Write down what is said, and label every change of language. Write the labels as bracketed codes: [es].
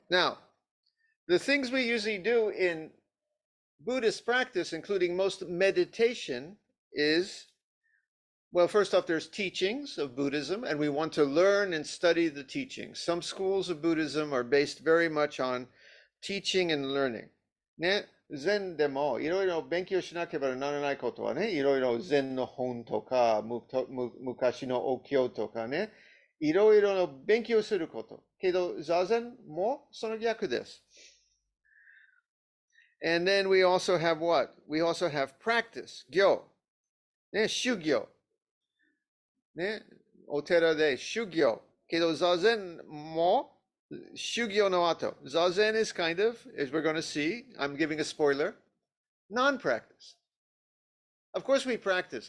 [en] Now, the things we usually do in Buddhist practice, including most meditation, is, well, first off, there's teachings of Buddhism, and we want to learn and study the teachings. Some schools of Buddhism are based very much on teaching and learning. [ja] ね、禅でもいろいろ勉強しなければならないことはね、いろいろ禅の本とか、昔のお経とかね、いろいろの勉強すること。けど、座禅もその逆です。 [en] And then we also have what? We also have practice, [ja] 行。ね、修行。ね、お寺で修行。けど、座禅も修行の後。 [en] Zazen is kind of, as we're going to see, I'm giving a spoiler, non-practice. Of course we practice.